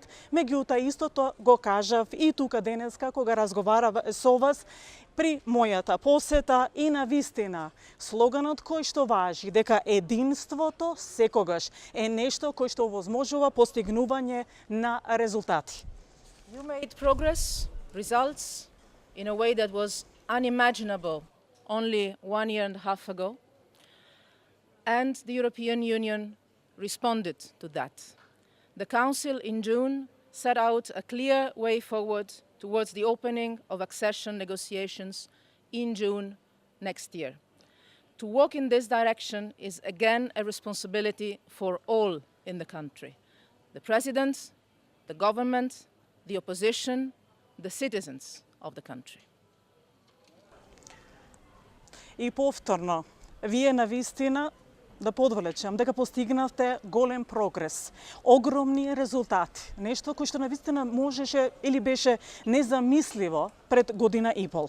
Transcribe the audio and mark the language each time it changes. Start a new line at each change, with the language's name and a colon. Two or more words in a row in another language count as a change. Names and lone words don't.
Macedonian: Меѓутоа истото го кажав и тука денеска кога разговарав со вас при мојата посета и навистина слоганот кој што важи дека единството секогаш е нешто кој што овозможува постигнување на резултати.
English: You made progress, results, in a way that was unimaginable only 1.5 years ago, and the European Union responded to that. The Council in June set out a clear way forward towards the opening of accession negotiations in June next year. To walk in this direction is again a responsibility for all in the country: the President, the government, the opposition, the citizens of the country.
Macedonian: И повторно, вие навистина да подвлечам дека постигнавте голем прогрес, огромни резултати, нешто кој што навистина можеше или беше незамисливо пред година и пол.